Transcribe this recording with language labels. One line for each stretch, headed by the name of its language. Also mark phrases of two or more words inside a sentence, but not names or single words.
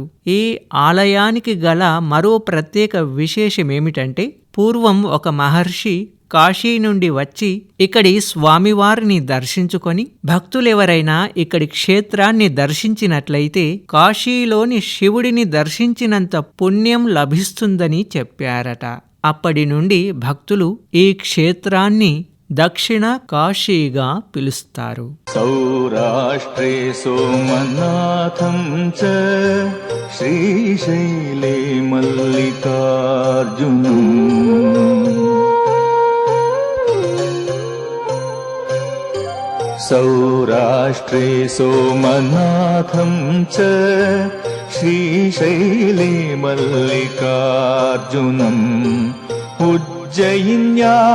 Telugu: ఈ ఆలయానికి గల మరో ప్రత్యేక విశేషమేమిటంటే పూర్వం ఒక మహర్షి కాశీ నుండి వచ్చి ఇక్కడి స్వామివారిని దర్శించుకొని భక్తులెవరైనా ఇక్కడి క్షేత్రాన్ని దర్శించినట్లయితే కాశీలోని శివుడిని దర్శించినంత పుణ్యం లభిస్తుందని చెప్పారట. అప్పటి నుండి భక్తులు ఈ క్షేత్రాన్ని దక్షిణ కాశీగా పిలుస్తారు.
Sanskrit: సౌరాష్ట్రే సోమనాథం చ శ్రీశైలే మల్లికార్జునం సౌరాష్ట్రే సోమనాథం చ శ్రీశైలే మల్లికార్జునం उज्जयिन्या